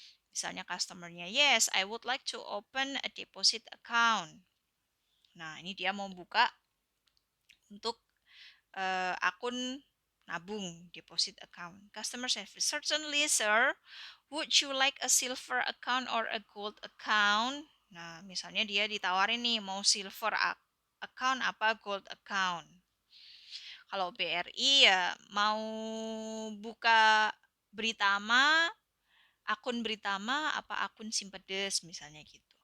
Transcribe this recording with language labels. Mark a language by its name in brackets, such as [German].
[Indonesian] Misalnya customernya, [English] yes, I would like to open a deposit account. [Indonesian] Nah, ini dia mau buka untuk akun nabung, deposit account. [English] Customer service, certainly, sir. Would you like a silver account or a gold account? [Indonesian] Nah, misalnya dia ditawarin nih mau silver account apa gold account. Kalau BRI ya mau buka Britama, akun Britama apa akun Simpedes misalnya gitu.